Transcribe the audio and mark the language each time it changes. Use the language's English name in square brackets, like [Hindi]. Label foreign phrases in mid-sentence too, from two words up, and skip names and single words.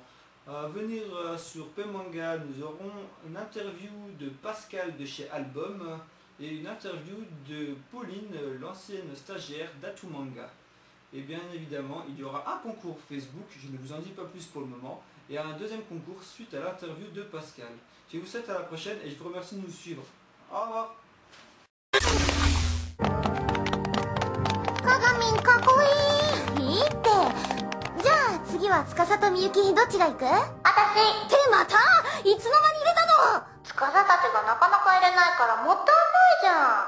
[French] À venir sur P-Manga, nous aurons une interview de Pascal de chez Album et une interview de Pauline, l'ancienne stagiaire d'Atumanga. Et bien évidemment, il y aura un concours Facebook, je ne vous en dis pas plus pour le moment, et un deuxième concours suite à l'interview de Pascal. Je vous souhaite à la prochaine et je vous remercie de nous suivre. Au revoir. [Japanese] かがみんかっこいい。いいって。じゃあ次は司とみゆきどっちが行く？私。ってまたいつの間に入れたの？司たちがなかなか入れないからもったいないじゃん。